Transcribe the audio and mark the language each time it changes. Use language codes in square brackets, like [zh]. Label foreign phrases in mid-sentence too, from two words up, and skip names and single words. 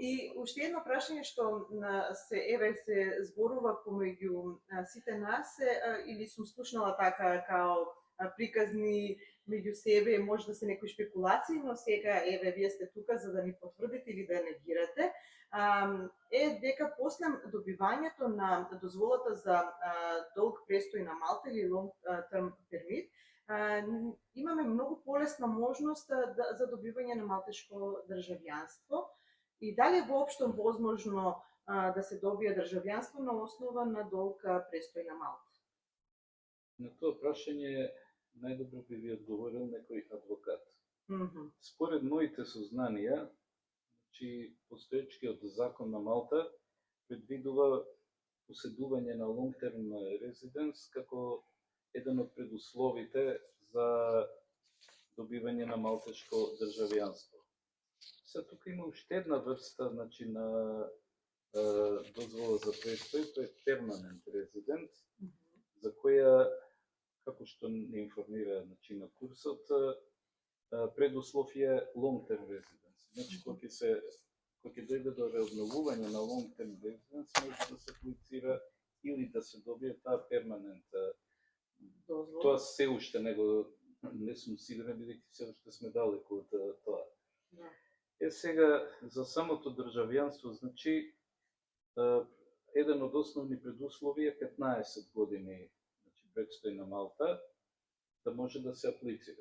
[mk] И уште едно прашање што се зборува помеѓу сите нас, или сум слушнала така као приказни меѓу себе, може да се некои шпекулации, но сега, еве, вие сте тука за да ни потврдите или да негирате, е дека после добивањето на дозволата за долг престој на Малта или [en] long term permit, [mk] имаме многу полесна можност за добивање на малтешко државјанство. И дали е воопшто возможно да се добие државјанство на основа на долг престој на Малта? На тоа прашање најдобро би ви одговорил некој адвокат. Според моите сознанија, значи, постоечкиот закон на Малта предвидува поседување на [en] long term residence [mk] како еден од предусловите за добивање на малтешко државјанство. Сега тука има уште една врста, значи, на дозвола за престој, тоа е [en] permanent resident, [mk] за која, како што не информира, значи, на курсот, предуслов е [en] long term residence. [mk] Значи, кога ќе дојде до реобновување на [en] long term residence, [mk] може да се аплицира или да се добие таа перманент дозвола. Тоа се уште не сум сигурен, бидејќи се уште сме далеку од тоа. Сега, за самото државјанство, значи, еден од основни предуслови е 15 години, значи предстои на Малта, да може да се аплицира.